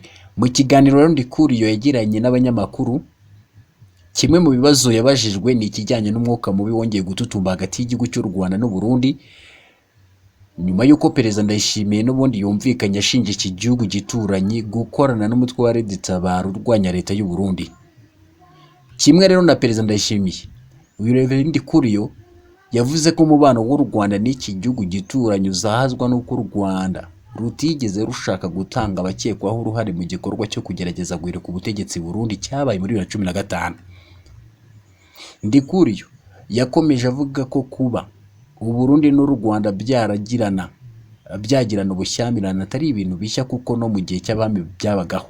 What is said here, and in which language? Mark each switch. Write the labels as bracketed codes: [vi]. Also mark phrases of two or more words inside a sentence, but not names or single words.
[rw] Mu kiganiro rero Ndikuriyo yagiranye n'abanyamakuru, kimwe mu bibazo yabajijwe ni ikijyanye n'umwuka mubi wongeye gututumba hagati y'igihugu cy'u Rwanda n'u Burundi nyuma y'uko perezida Ndayishimiye n'ubundi yumvikanye ashinja iki gihugu gituranye gukorana n'umutwe wa Red Tabara urwanya leta y'u Burundi. Kimwe rero na perezida Ndayishimiye, uyu Reverend Ndikuriyo yavuze ko umubano w'u Rwanda n'iki gihugu gituranye uzahazwa n'uko u Rwanda rutigeze rushaka gutanga abakekwaho uruhare mu gikorwa cyo kugerageza guhirika ubutegetsi Burundi cyabaye muri 2015. Ndikuriyo yakomeje avuga ko kuba u Burundi n'u Rwanda byagirana ubushyamirane atari ibintu bishya kuko no mu gihe cy'abami byabagaho.